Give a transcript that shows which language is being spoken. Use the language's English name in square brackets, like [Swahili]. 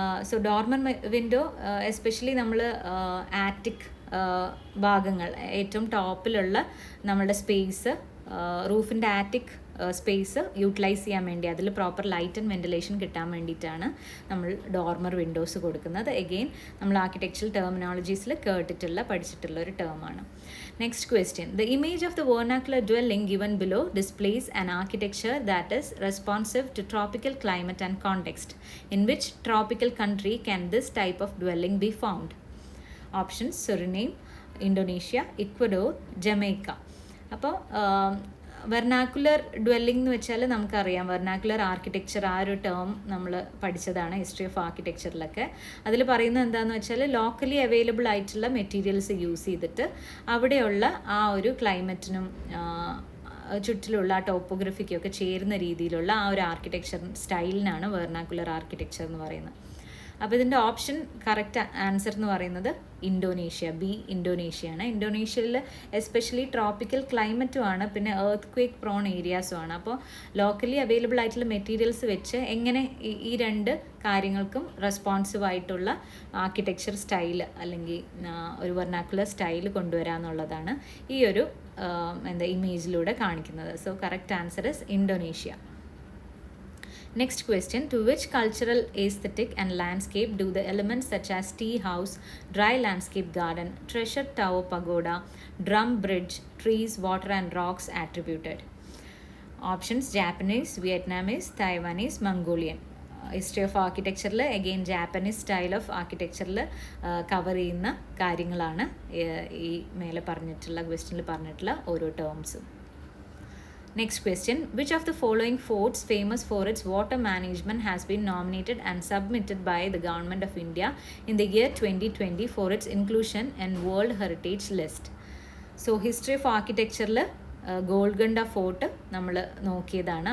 [Malayalam] So dormer window especially നമ്മൾ attic ഭാഗങ്ങൾ, ഏറ്റവും ടോപ്പിലുള്ള നമ്മളുടെ സ്പേസ്, റൂഫിൻ്റെ ആറ്റിക് സ്പേസ് യൂട്ടിലൈസ് ചെയ്യാൻ വേണ്ടി, അതിൽ പ്രോപ്പർ ലൈറ്റ് ആൻഡ് വെൻറ്റിലേഷൻ കിട്ടാൻ വേണ്ടിയിട്ടാണ് നമ്മൾ ഡോർമർ വിൻഡോസ് കൊടുക്കുന്നത്. എഗെയിൻ നമ്മൾ ആർക്കിടെക്ചറൽ ടെർമിനോളജീസിൽ പഠിച്ചിട്ടുള്ള ഒരു ടേമാണ്. [English] Next question: the image of the vernacular dwelling given below displays an architecture that is responsive to tropical climate and context. In which tropical country can this type of dwelling be found? Options: Suriname, Indonesia, Ecuador, Jamaica. [Malayalam] അപ്പോൾ വെർനാക്കുലർ dwelling എന്ന് വെച്ചാൽ നമുക്കറിയാം, വെർനാക്കുലർ architecture ആ ഒരു term നമ്മൾ പഠിച്ചതാണ് history of ആർക്കിടെക്ചറിലൊക്കെ. അതിൽ പറയുന്നത് എന്താണെന്ന് വെച്ചാൽ ലോക്കലി അവൈലബിൾ ആയിട്ടുള്ള മെറ്റീരിയൽസ് യൂസ് ചെയ്തിട്ട് അവിടെയുള്ള ആ ഒരു ക്ലൈമറ്റിനും ചുറ്റിലുള്ള ആ ടോപ്പോഗ്രഫിക്കൊക്കെ ചേരുന്ന രീതിയിലുള്ള ആ ഒരു ആർക്കിടെക്ചർ സ്റ്റൈലിനാണ് വെർനാക്കുലർ ആർക്കിടെക്ചർ എന്ന് പറയുന്നത്. അപ്പോൾ ഇതിൻ്റെ ഓപ്ഷൻ കറക്റ്റ് ആൻസർ എന്ന് പറയുന്നത് ഇന്തോനേഷ്യ, ബി, ഇന്തോനേഷ്യയാണ്. ഇന്തോനേഷ്യയിൽ എസ്പെഷ്യലി ട്രോപ്പിക്കൽ ക്ലൈമറ്റുമാണ്, പിന്നെ എർത്ത് ക്വേക്ക് പ്രോൺ ഏരിയാസുമാണ്. അപ്പോൾ ലോക്കലി അവൈലബിൾ ആയിട്ടുള്ള മെറ്റീരിയൽസ് വെച്ച് എങ്ങനെ ഈ രണ്ട് കാര്യങ്ങൾക്കും റെസ്പോൺസീവ് ആയിട്ടുള്ള ആർക്കിടെക്ചർ സ്റ്റൈൽ അല്ലെങ്കിൽ ഒരു വെർനാക്കുലർ സ്റ്റൈൽ കൊണ്ടുവരാമെന്നുള്ളതാണ് ഈ ഒരു ഇമേജിലൂടെ കാണിക്കുന്നത്. [English] So correct answer is Indonesia. Next question: to which cultural aesthetic and landscape do the elements such as tea house, dry landscape garden, treasure tower pagoda, drum bridge, trees, water and rocks attributed? Options: Japanese, Vietnamese, Taiwanese, Mongolian. [Malayalam] History of ആർക്കിടെക്ചറിൽ again Japanese style of ആർക്കിടെക്ചറിൽ cover ചെയ്യുന്ന കാര്യങ്ങളാണ് ഈ മേലെ പറഞ്ഞിട്ടുള്ള ക്വസ്റ്റ്യനിൽ പറഞ്ഞിട്ടുള്ള ഓരോ ടേംസും. [English] Next question: which of the following forts famous for its water management has been nominated and submitted by the Government of India in the year 2020 for its inclusion in World Heritage List? So history of architecture [Malayalam] ഗോൾഗണ്ട fort നമ്മൾ നോക്കിയതാണ്.